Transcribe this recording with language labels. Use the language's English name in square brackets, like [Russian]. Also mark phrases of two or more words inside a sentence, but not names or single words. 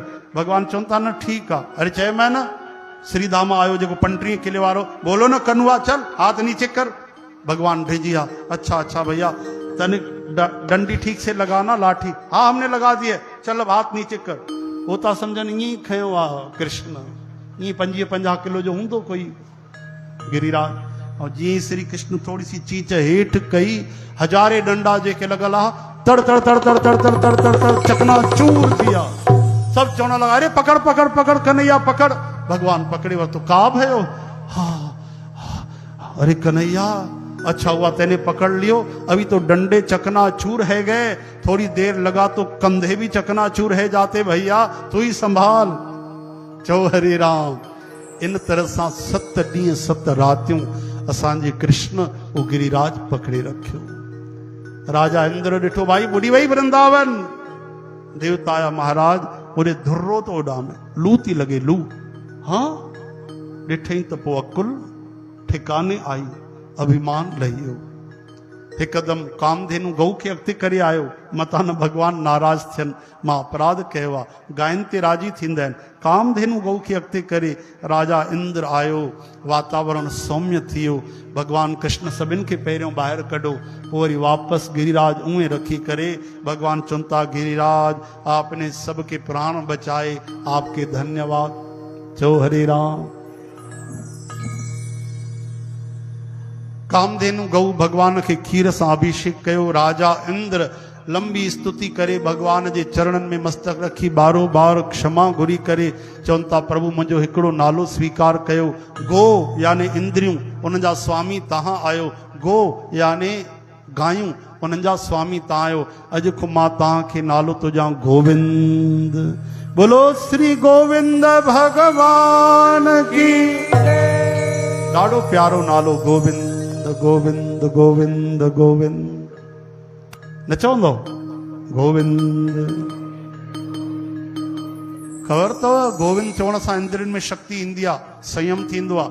[Sindhi] भगवान चवनि था न ठीकु आहे। अरे चयोमांइ न श्रीधाम आयो जेको 35 किले वारो, [Hindi] बोलो न कनुआ चल हाथ नीचे कर। [Sindhi] भगवान भेजी हा, [Hindi] अच्छा अच्छा भैया तने डंडी ठीक से लगाना, लाठी हाँ हमने लगा दी है, चल अब हाथ नीचे कर। [Sindhi] वो था सम्झनि ईअं ई खयो आहे कृष्ण, ईअं 50 किलो जो हूंदो कोई गिरिराज। और जी श्री कृष्ण थोड़ी सी चीच हेठ कई, हजारे डंडा जेके लॻल आहे तड़ तड़ तड़ तड़ तड़ तड़ तड़ तड़ तड़ चकना चूर थिया। सब चवण लॻा अरे पकड़ पकड़ पकड़ कन्हैया पकड़। भगवान पकड़े वरितो, [Hindi] का भयो? हाँ अरे कन्हैया अच्छा हुआ तेने पकड़ लियो, अभी तो डंडे चकना चूर है गए, थोड़ी देर लगा तो कंधे भी चकना चूर है जाते, भैया तू ही संभाल। [Sindhi] चो हरे राम। इन तरह सां 7 ॾींहं 7 रातियूं असांजे कृष्ण वो गिरिराज पकड़े रखियो। राजा इंद्र ॾिठो भाई ॿुॾी वई वृंदावन। देवता आया महाराज ओॾे धुर्रो तो उॾामे, लू थी लॻे लू। हाँ ॾिठई त पोइ अकुल ठिकाने आई, अभिमान लही वियो। हिकदम कामधेनु गऊ खे अॻिते करे आयो, मता न भगवान नाराज थियनि, मां अपराध कयो आहे, गायन ते राजी थींदा आहिनि। कामधेनु गऊ खे अॻिते करे राजा इंद्र आयो, वातावरण सौम्य थी वियो। भगवान कृष्ण सभिनि खे पहिरियों ॿाहिरि कढो, पोइ वरी वापसि गिरिराज उहें रखी करे भगवान चवनि था गिरिराज [Hindi] आपने सबके प्राण बचाए, आपके धन्यवाद। [Sindhi] चो हरे राम। कामधेनु गऊ भगवान के खीर सां अभिषेक कयो। राजा इंद्र लंबी स्तुति करे भगवान जे चरणन में मस्तक रखी बारो बार क्षमा घुरी करे चवनि था प्रभु मुंहिंजो हिकिड़ो नालो स्वीकार कयो। गो यानी इंद्रियूं उन जा स्वामी तव्हां आयो, गो यानी गायूं उन्हनि जा स्वामी तव्हां आयो। अॼु खां मां तव्हांखे नालो तुंहिंजा गोविंद। [Hindi] बोलो श्री गोविंद भगवान की। [Sindhi] ॾाढो प्यारो नालो गोविंद गोविंद गोविंद गोविंद। न चवंदो गोविंद। ख़बर अथव गोविंद चवण सां इंद्रियुनि में शक्ति ईंदी आहे, संयम थींदो आहे।